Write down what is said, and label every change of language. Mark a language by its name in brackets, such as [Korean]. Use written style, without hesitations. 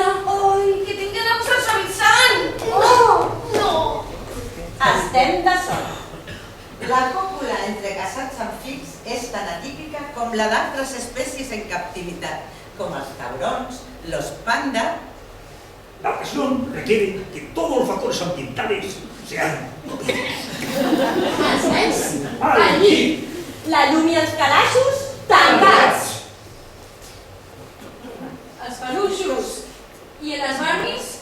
[Catalan] Ai, que tinc d'anar a posar suavitzant! No! Estem de sort. La còpula entre casats amb fills és tan atípica com la d'altres espècies en captivitat, com els taurons, los panda... [Spanish] La pasión requiere que todos los factores ambientales sean propicios. [Catalan] Els nens, Allí. La llum i els calaixos tancats. els peluixos i les Barbies,